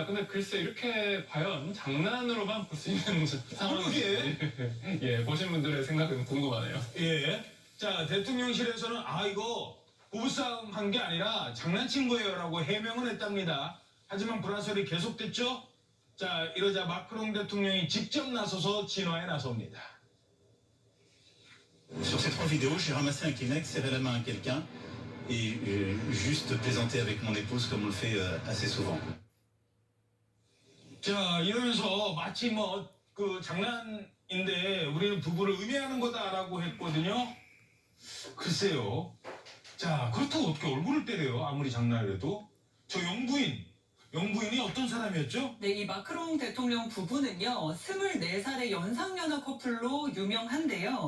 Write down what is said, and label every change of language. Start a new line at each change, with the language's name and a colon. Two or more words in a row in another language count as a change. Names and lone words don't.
Korean: 근데 글쎄 이렇게 과연 장난으로만 볼 수 있는 상황인지 예, 보신 분들의 생각은 궁금하네요. 예. 자, 대통령실에서는 이거 부부싸움 한 게 아니라 장난친 거예요라고 해명을 했답니다. 하지만 불화설이 계속됐죠? 자, 이러자 마크롱 대통령이 직접 나서서 진화에 나섭니다.
French: Sur ces 3 vidéos, j'ai ramassé un Kleenex, serré la main à quelqu'un et juste plaisanté avec mon épouse comme on le fait assez souvent.
Korean: 자, 이러면서 마치 그 장난인데 우리는 부부를 의미하는 거다라고 했거든요. 글쎄요. 자, 그렇다고 어떻게 얼굴을 때려요? 아무리 장난을 해도. 저 영부인이 어떤 사람이었죠? 네, 이 마크롱 대통령 부부는요, 24살의 연상연하 커플로 유명한데요.